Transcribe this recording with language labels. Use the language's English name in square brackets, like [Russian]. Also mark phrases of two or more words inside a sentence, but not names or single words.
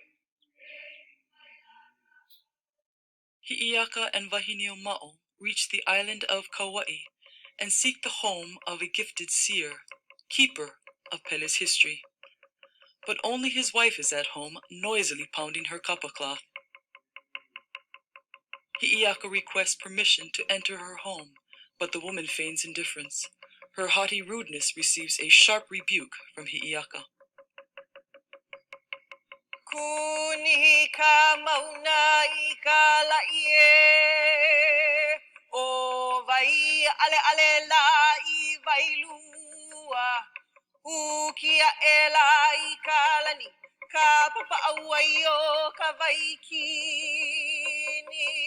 [English] Hi'iaka and Wahinio Ma'o reach the island of Kauai and seek the home of a gifted seer, keeper of Pele's history. But only his wife is at home, noisily pounding her kapa cloth. Hi'iaka requests permission to enter her home, but the woman feigns indifference. Her haughty rudeness receives a sharp rebuke from Hi'iaka. [Hawaiian] Kūnihi Ka Mauna I ka laʻi o Waiʻaleʻale laʻi Wailua. Huki aʻela I ka lani, Kapaʻa o Kawaikini.